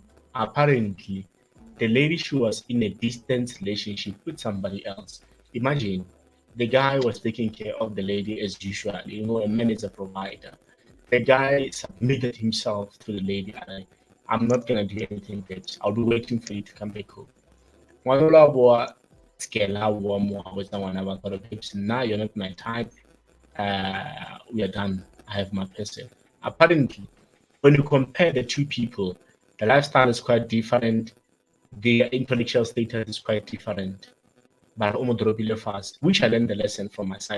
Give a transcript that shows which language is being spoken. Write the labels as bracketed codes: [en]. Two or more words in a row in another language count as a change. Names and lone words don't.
[en] Apparently, the lady, she was in a distant relationship with somebody else. Imagine, the guy was taking care of the lady as usual. You know, a man is a provider. The guy submitted himself to the lady. I'm not gonna do anything, babes. I'll be waiting for you to come back home. [tn] Ngwanolo a boa scale a boa mo a botsa ngwana ba gore babes, [en] now you're not my type. We are done. I have my person. Apparently, when you compare the two people, the lifestyle is quite different. Their intellectual status is quite different. But Omodropile fast, which I learned the lesson from my side.